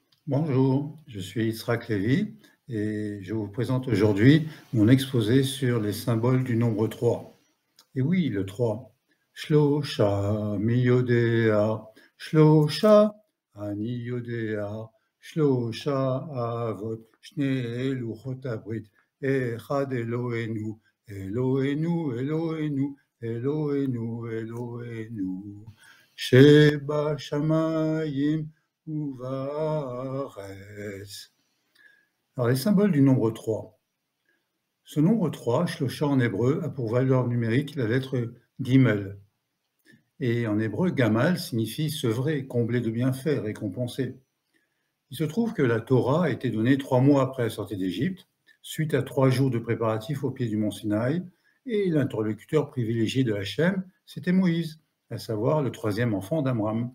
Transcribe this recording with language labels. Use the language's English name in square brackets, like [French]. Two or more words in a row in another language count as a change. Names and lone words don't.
[French] Bonjour, je suis Yitzhak Lévy et je vous présente aujourd'hui mon exposé sur les symboles du nombre 3. Et oui, le 3. [Hebrew] שלושה מי יודע, שלושה אני יודע, שלושה אבות, שני לוחות הברית, אחד אלוהינו, אלוהינו, אלוהינו, אלוהינו, אלוהינו, שבשמים ובארץ. [French] Alors, les symboles du nombre 3. Ce nombre 3, Shlosha en hébreu, a pour valeur numérique la lettre Gimel. Et en hébreu, Gamal signifie sevrer, combler de bienfaits, récompenser. Il se trouve que la Torah a été donnée 3 mois après la sortie d'Égypte, suite à 3 jours de préparatifs au pied du mont Sinaï, et l'interlocuteur privilégié de Hachem, c'était Moïse, à savoir le 3e enfant d'Amram.